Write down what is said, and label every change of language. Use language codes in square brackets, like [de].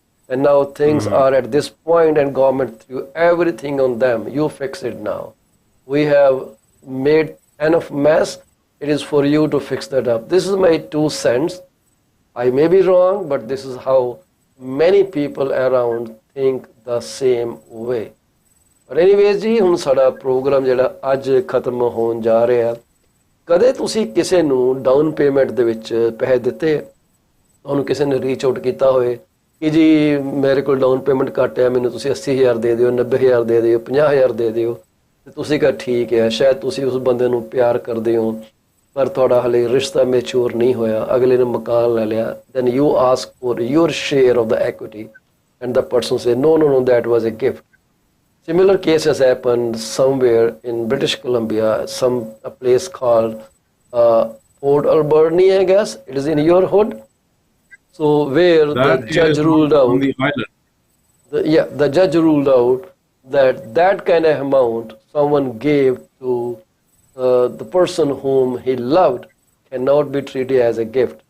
[en] And now things are at this point and government threw everything on them. You fix it now. We have made enough mess. It is for you to fix that up. This is my 2 cents. I may be wrong, but this is how many people around think the same way. But anyways [pa] ਜੀ, ਹੁਣ ਸਾਡਾ programme ਜਿਹੜਾ ਅੱਜ ਖਤਮ ਹੋਣ ਜਾ ਰਿਹਾ। ਕਦੇ ਤੁਸੀਂ ਕਿਸੇ ਨੂੰ ਡਾਊਨ ਪੇਮੈਂਟ ਦੇ ਵਿੱਚ ਪੈਸੇ ਦਿੱਤੇ? ਤੁਹਾਨੂੰ ਕਿਸੇ ਨੇ ਰੀਚ ਆਊਟ ਕੀਤਾ ਹੋਏ ਕਿ ਜੀ ਮੇਰੇ ਕੋਲ ਡਾਊਨ ਪੇਮੈਂਟ ਘੱਟ ਹੈ, ਮੈਨੂੰ ਤੁਸੀਂ 80,000 ਦੇ ਦਿਓ, 90,000 ਦੇ ਦਿਓ, 50,000 ਦੇ ਦਿਓ, ਤੇ ਤੁਸੀਂ ਕਹਾ ਠੀਕ ਹੈ। ਸ਼ਾਇਦ ਤੁਸੀਂ ਉਸ ਬੰਦੇ ਨੂੰ ਪਿਆਰ ਕਰਦੇ ਹੋ, ਪਰ ਤੁਹਾਡਾ ਹਲੇ ਰਿਸ਼ਤਾ ਮੈਚੂਰ ਨਹੀਂ ਹੋਇਆ, ਅਗਲੇ ਨੇ ਮਕਾਨ ਲੈ ਲਿਆ, [en] then you ask for your share of the equity and the person say no, that was a gift. Similar case has happened somewhere in British Columbia, a place called Port Alberni, I guess. It is in your hood. So where That the judge is ruled on out, the island. the judge ruled out that kind of amount someone gave to the person whom he loved cannot be treated as a gift.